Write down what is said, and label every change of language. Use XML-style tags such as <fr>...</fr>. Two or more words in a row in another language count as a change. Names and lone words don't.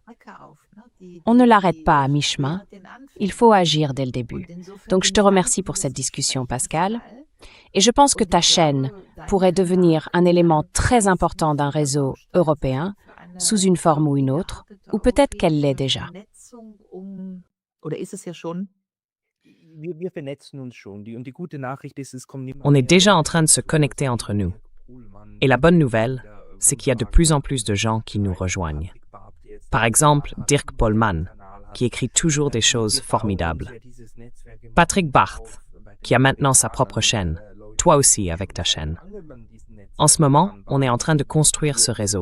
<fr>On ne l'arrête pas à mi-chemin. Il faut agir dès le début. Donc, je te remercie pour cette discussion, Pascal. Et je pense que ta chaîne pourrait devenir un élément très important d'un réseau européen, sous une forme ou une autre, ou peut-être qu'elle l'est déjà.</fr> <de>Wir vernetzen uns schon. Und die gute Nachricht ist, es kommen immer</de> <fr>On est</fr> <de>mehr</de> <fr>déjà en train de se connecter entre nous. Et la bonne nouvelle, c'est qu'il y a de plus en plus de gens qui nous rejoignent. Par exemple, Dirk Pollmann, qui écrit toujours des choses formidables. Patrick Barth, qui a maintenant sa propre chaîne. Toi aussi avec ta chaîne. En ce moment, on est en train de construire ce réseau.</fr>